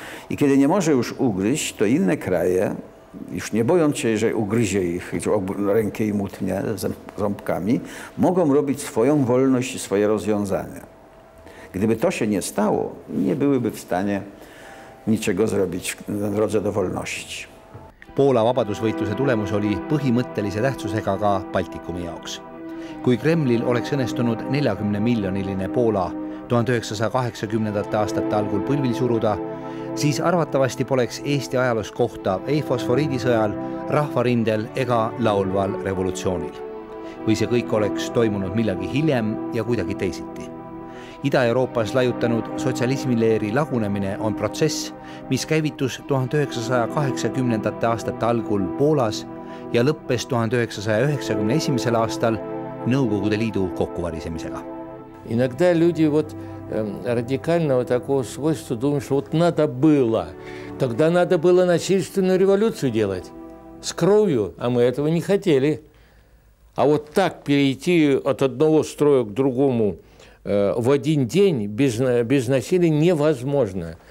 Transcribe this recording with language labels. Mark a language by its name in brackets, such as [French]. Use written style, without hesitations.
[Polish] I kiedy nie może już ugryźć, to inne kraje, już nie bojąc się, że ugryzie ich rękę i mutnie ząbkami, mogą robić swoją wolność i swoje rozwiązania. Gdyby to się nie stało, nie byłyby w stanie niczego zrobić na drodze do wolności. [Estonian] Poola vabadusvõitluse tulemus oli põhimõttelise tähtsusega ka Baltikumi jaoks. Kui Kremlil oleks õnnestunud 40-miljoniline Poola 1980. aastate algul põlvil suruda, siis arvatavasti poleks Eesti ajaloos kohta ei fosforiidisõjal, rahvarindel ega laulval revolutsioonil. Või see kõik oleks toimunud millagi hiljem ja kuidagi teisiti. Ida-Euroopas laiutanud sotsialismileeri lagunemine on protsess, mis käivitus 1980. aastate algul Poolas ja lõppes 1991. aastal Nõukogude Liidu kokkuvarisemisega. [Russian] Иногда люди радикального такого свойства думают, что надо было. Тогда надо было насильственную революцию делать с кровью, а мы этого не хотели. А вот так перейти от одного строя к другому в один день без насилия невозможно.